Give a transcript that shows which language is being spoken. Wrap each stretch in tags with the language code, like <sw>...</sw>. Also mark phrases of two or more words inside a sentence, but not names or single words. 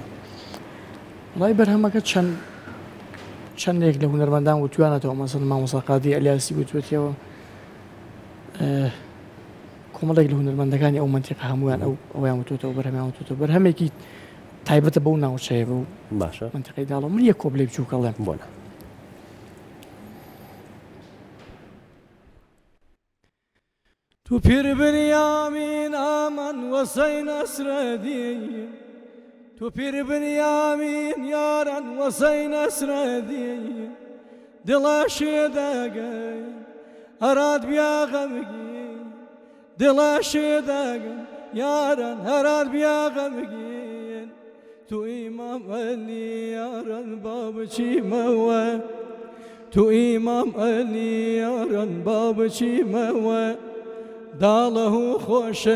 <ckb>وڵای بەرهەمەکە چەندێک لە هونەرمەندان وتوانێتەوە مەسەڵ مامۆستا قادری ئەلیاسی وتوێتەوە کۆمەڵێک لە هونەرمەندەکانی ئەو منتیقە هەمویان ئەویان وتوێتەوە بەرهەمیان وتوێتەوە بەرهەمێکی تایبەتە بەو ناوچەیە بوو باشە منتیقەی داڵەوە من یەک کۆبلێ بچووکەڵێم بۆنە</ckb> <hac>تو پیر بنیامین آمن وسین اسردی تو پیر بنیامین یارن وسین اسردی دلاشی دگی هراد بیا غمگی دلاشی دگی یارن هراد بیا غمگی تو امام علی یارن بابچی موه تو امام علی یارن بابچی موه داڵه خۆشێ</hac>